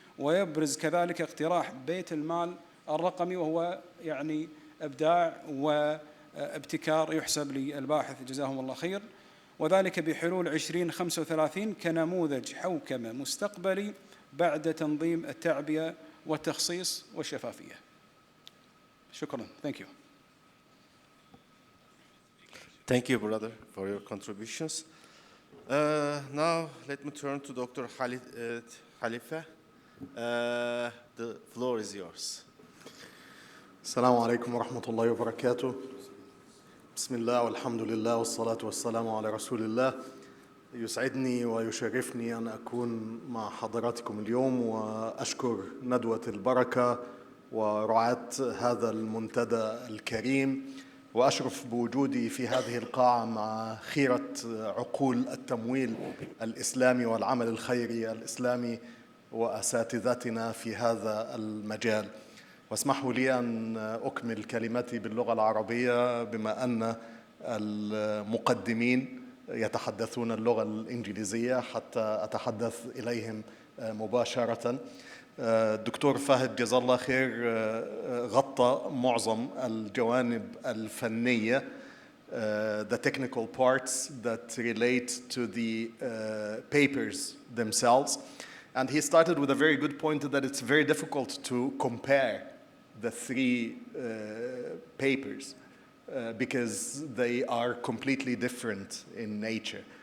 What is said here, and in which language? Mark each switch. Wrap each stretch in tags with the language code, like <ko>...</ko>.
<ar>ويبرز كذلك اقتراح بيت المال الرقمي، وهو يعني إبداع وابتكار يحسب للباحث جزاهم الله خير. وذلك بحلول 2035 كنموذج حوكمة مستقبلي بعد تنظيم التعبئة والتخصيص والشفافية. شكرا.</ar> <en>Thank you. Thank you, brother, for your contributions. Now, let me turn to Dr. Khalifa. The floor is yours.</en> <ar>السلام عليكم ورحمة الله وبركاته. بسم الله والحمد لله والصلاة والسلام على رسول الله. يسعدني ويشرفني أن أكون مع حضراتكم اليوم وأشكر ندوة البركة ورعاة هذا المنتدى الكريم، وأشرف بوجودي في هذه القاعة مع خيرة عقول التمويل الإسلامي والعمل الخيري الإسلامي وأساتذتنا في هذا المجال. واسمحوا لي أن أكمل كلمتي باللغة العربية بما أن المقدمين يتحدثون اللغة الإنجليزية حتى أتحدث إليهم مباشرة. الدكتور فهد جزاه الله خير غطى معظم الجوانب الفنية,</ar> <en>the technical parts that relate to the papers themselves. And he started with a very good point that it's very difficult to compare the three papers because they are completely different in nature.</en>